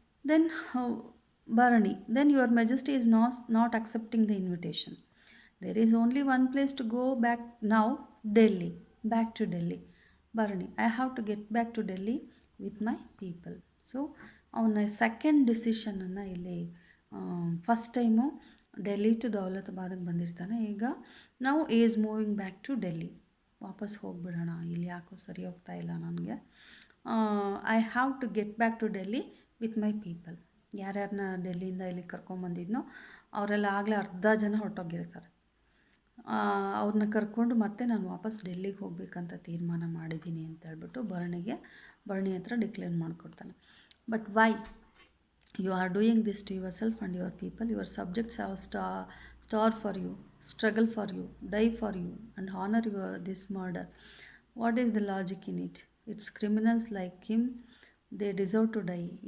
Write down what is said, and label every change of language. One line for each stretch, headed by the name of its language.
English: Then Bharani, then your majesty is not accepting the invitation. There is only one place to go back now, Delhi. Back to Delhi. Bharani, I have to get back to Delhi with my people.
Kannada: So ಅವನ second ಡಿಸಿಷನನ್ನು ಇಲ್ಲಿ first time Delhi to ದೌಲತಾಬಾದಿಗೆ ಬಂದಿರ್ತಾನೆ. ಈಗ ನಾವು
English: is moving back to Delhi,
Kannada: ವಾಪಸ್ ಹೋಗ್ಬಿಡೋಣ, ಇಲ್ಲಿ ಯಾಕೋ ಸರಿ ಹೋಗ್ತಾ ಇಲ್ಲ ನನಗೆ.
English: I have to get back to Delhi with my people.
Kannada: ಯಾರ್ಯಾರನ್ನ ಡೆಲ್ಲಿಯಿಂದ ಇಲ್ಲಿ ಕರ್ಕೊಂಬಂದಿದ್ನೋ ಅವರೆಲ್ಲ ಆಗಲೇ ಅರ್ಧ ಜನ ಹೊರಟೋಗಿರ್ತಾರೆ. ಅವ್ರನ್ನ ಕರ್ಕೊಂಡು ಮತ್ತೆ ನಾನು ವಾಪಸ್ ಡೆಲ್ಲಿಗೆ ಹೋಗ್ಬೇಕಂತ ತೀರ್ಮಾನ ಮಾಡಿದ್ದೀನಿ ಅಂತ ಹೇಳ್ಬಿಟ್ಟು ಭರಣಿ ಹತ್ರ declare ಮಾಡಿಕೊಡ್ತಾನೆ.
English: But why you are doing this to yourself and your people? Your subjects have starve for you, struggle for you, die for you, and honor this murder. What is the logic in it? It's criminals like him, they deserve to die.